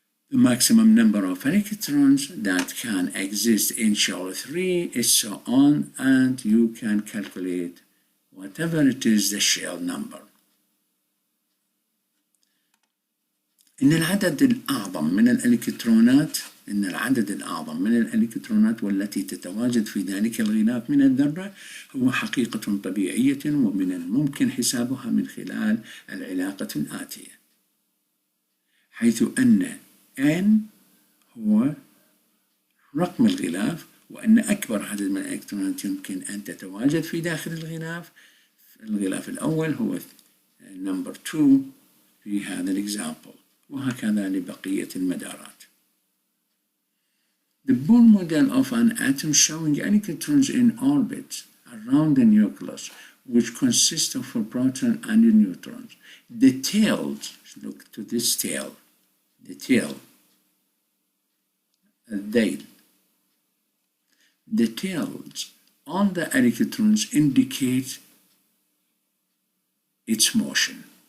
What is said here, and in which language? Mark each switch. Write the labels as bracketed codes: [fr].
[en] The maximum number of electrons that can exist in shell 3 is so on, and you can calculate whatever it is the shell number. [ar] إن العدد الأعظم من الإلكترونات والتي تتواجد في ذلك الغلاف من الذرة هو حقيقة طبيعية، ومن الممكن حسابها من خلال العلاقة الآتية، حيث أن N هو رقم الغلاف، وأن أكبر عدد من الإلكترونات يمكن أن تتواجد في داخل الغلاف. الغلاف الأول هو [en] number 2 [ar] في هذا الإكزامبل، وهكذا لبقية المدارات. [en] The Bohr model of an atom showing electrons in orbit around the nucleus, which consists of a proton and a neutron. The tails, look to this tail, the tail, the tails on the electrons indicate its motion.